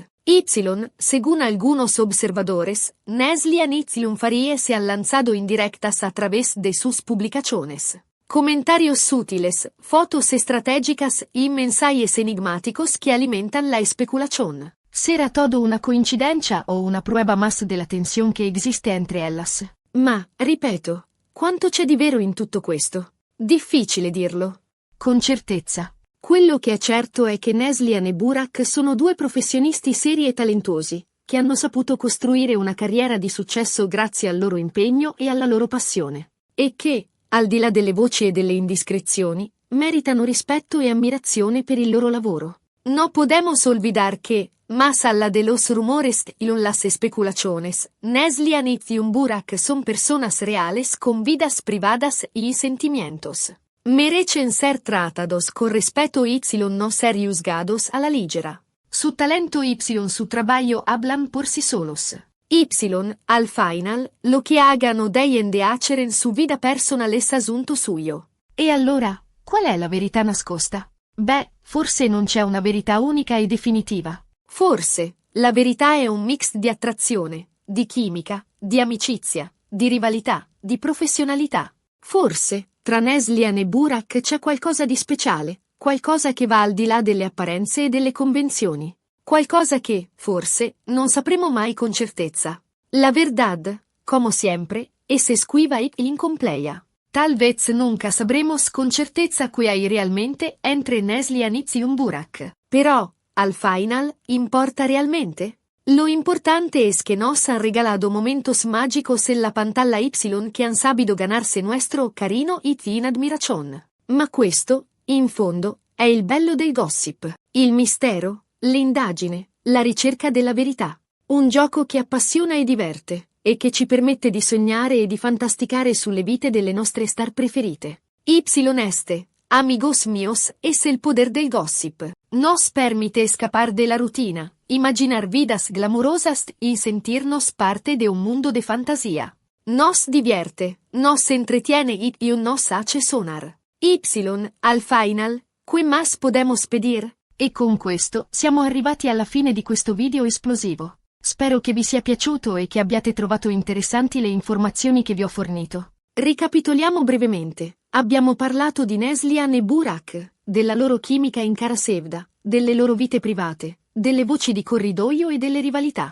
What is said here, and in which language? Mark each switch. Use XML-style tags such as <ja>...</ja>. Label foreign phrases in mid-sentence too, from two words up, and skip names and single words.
<es>Y, según algunos observadores, Neslihan y Farie se han lanzado indirectas a través de sus publicaciones. Comentarios sutiles, fotos estratégicas y mensajes enigmáticos que alimentan la especulación. ¿Será todo una coincidencia o una prueba más de la tensión que existe entre ellas?</es> <it>Ma, ripeto, quanto c'è di vero in tutto questo? Difficile dirlo. Con certezza. Quello che è certo è che Neslihan e Burak sono due professionisti seri e talentuosi, che hanno saputo costruire una carriera di successo grazie al loro impegno e alla loro passione. E che, al di là delle voci e delle indiscrezioni, meritano rispetto e ammirazione per il loro lavoro.</it> <es>No podemos olvidar que, más allá de los rumores y las especulaciones, Neslihan y Burak son personas reales con vidas privadas y sentimientos. Merecen ser tratados con respeto y no ser juzgados a la ligera. Su talento y su trabajo hablan por sí solos. Y, al final, lo que hagan o dejen de hacer en su vida personal es asunto suyo.</es> <it>E allora, qual è la verità nascosta? Beh, forse non c'è una verità unica e definitiva. Forse, la verità è un mix di attrazione, di chimica, di amicizia, di rivalità, di professionalità. Forse, tra Neslihan e Burak c'è qualcosa di speciale, qualcosa che va al di là delle apparenze e delle convenzioni. Qualcosa che, forse, non sapremo mai con certezza.</it> <es>La verdad, como siempre, es esquiva e incompleta. Tal vez nunca sabremos con certeza qué hay realmente entre Neslihan y Burak. Pero, al final, ¿importa realmente? Lo importante es que nos han regalado momentos mágicos en la pantalla Y que han sabido ganarse nuestro cariño y admiración.</es> <it>Ma questo, in fondo, è il bello del gossip, il mistero, l'indagine, la ricerca della verità. Un gioco che appassiona e diverte, e che ci permette di sognare e di fantasticare sulle vite delle nostre star preferite.</it> <es>Y amigos míos, es el poder del gossip. Nos permite escapar de la rutina, imaginar vidas glamorosas y sentirnos parte de un mundo de fantasía. Nos divierte, nos entretiene y nos hace sonar. Y, al final, ¿qué más podemos pedir?</es> <it>E con questo siamo arrivati alla fine di questo video esplosivo. Spero che vi sia piaciuto e che abbiate trovato interessanti le informazioni che vi ho fornito. Ricapitoliamo brevemente. Abbiamo parlato di Neslihan e Burak, della loro chimica in Kara Sevda, delle loro vite private, delle voci di corridoio e delle rivalità.</it>